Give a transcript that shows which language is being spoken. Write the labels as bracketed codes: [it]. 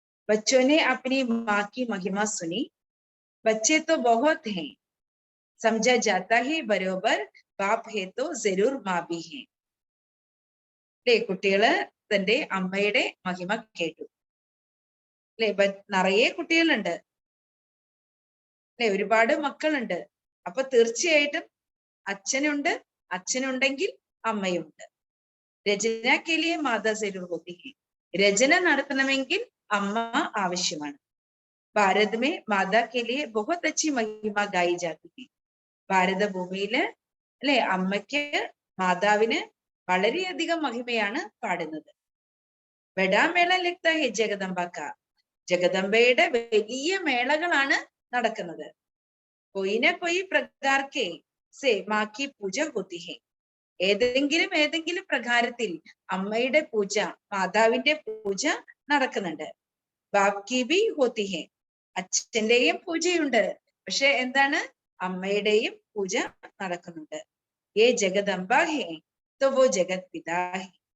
[hi] बच्चों ने अपनी माँ की महिमा सुनी, बच्चे तो बहुत हैं, समझा जाता है बरोबर, बाप है तो जरूर माँ भी है. [ml] അല്ലെ, കുട്ടികള് തന്റെ അമ്മയുടെ മഹിമ കേട്ടു അല്ലെ. നിറയെ കുട്ടികളുണ്ട് അല്ലെ, ഒരുപാട് മക്കളുണ്ട്. അപ്പൊ തീർച്ചയായിട്ടും അച്ഛനുണ്ട്, അച്ഛനുണ്ടെങ്കിൽ അമ്മയുണ്ട്. [hi] രചന के लिए माता जरूर होती है. [ml] രചന നടത്തണമെങ്കിൽ അമ്മ ആവശ്യമാണ്. [hi] ഭാരത് में माता के लिए बहुत अच्छी महिमा गाई जाती है. [ml] ഭാരത ഭൂമിയില് അല്ലെ അമ്മയ്ക്ക്, മാതാവിന് വളരെയധികം മഹിമയാണ് പാടുന്നത്. [hi] ബഡാ മേള ലഗ്താ ഹെ ജഗദംബ കാ. [ml] ജഗദംബയുടെ വലിയ മേളകളാണ് നടക്കുന്നത്. [hi] कोई न कोई प्रकार के से माँ की पूजा होती है. [ml] ഏതെങ്കിലും പ്രകാരത്തിൽ അമ്മയുടെ പൂജ, മാതാവിന്റെ പൂജ നടക്കുന്നുണ്ട്. [hi] ബാപ് കി ബി ഹോത്തി ഹെ. [ml] അച്ഛന്റെയും പൂജയുണ്ട്. പക്ഷെ എന്താണ്? അമ്മയുടെയും പൂജ നടക്കുന്നുണ്ട്. [hi] ഏ ജഗദംബ ഹെ തോ വോ ജഗത് പിതാ ഹെ.